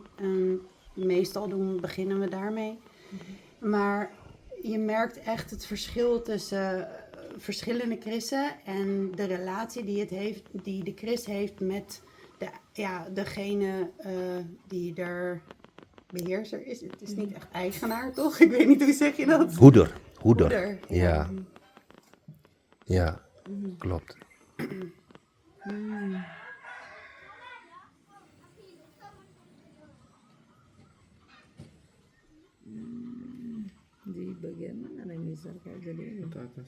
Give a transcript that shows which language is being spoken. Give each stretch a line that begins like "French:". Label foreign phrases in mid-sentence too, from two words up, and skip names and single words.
Dutch: En meestal beginnen we daarmee. Maar je merkt echt het verschil tussen verschillende krissen en de relatie die de kris heeft met degene die er beheerser is. Het is niet echt eigenaar, toch? Ik weet niet, hoe zeg je dat? Hoeder. Ja. Ja, klopt.
Indonesian: Di bagian mana yang bisa kayak jadi ini? Ke atas.